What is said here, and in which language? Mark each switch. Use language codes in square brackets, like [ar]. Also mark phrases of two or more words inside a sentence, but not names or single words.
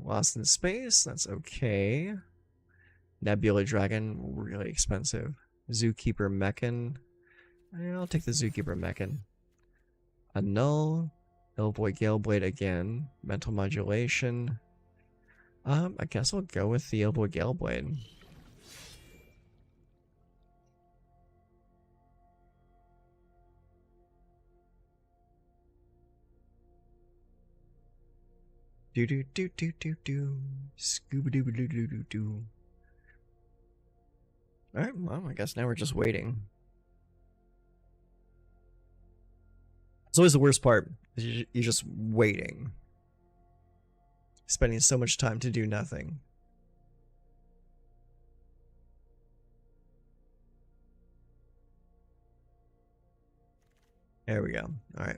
[en] Lost in Space. That's okay. Nebula Dragon. Really expensive. Zookeeper Mechan. I'll take the Zookeeper Mechan. Annul. Illvoid Galeblade again. Mental Modulation. I guess I'll go with the Illvoid Galeblade. Do do do do do do. Scooby doo doo doo doo doo. Alright, well, I guess now we're just waiting. It's always the worst part. You're just waiting. Spending so much time to do nothing. There we go. Alright.